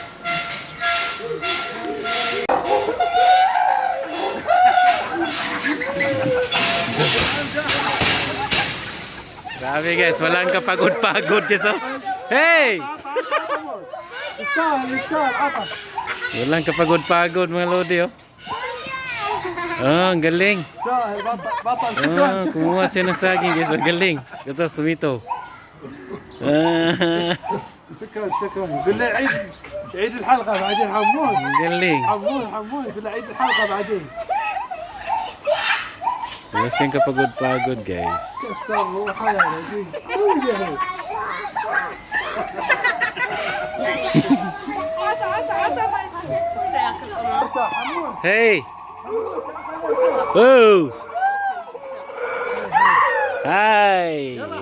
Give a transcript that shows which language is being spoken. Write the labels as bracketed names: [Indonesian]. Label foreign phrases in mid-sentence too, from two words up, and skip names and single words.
[Filipino] Grabe guys, walang kapagod-pagod guys, oh. Hey! Walang kapagod-pagod mga lodi, oh. Oh, ang galing. Oh, kumuha siya ng saging guys, ang galing. Ito, sumito. [Arabic] شكرا قل له عيد الحلقة بعدين حمود [Filipino] Galing. [Arabic] حمود قل له عيد الحلقة بعدين [Filipino] Wala siyang kapagod-pagod guys. Hey! Oh! Hi!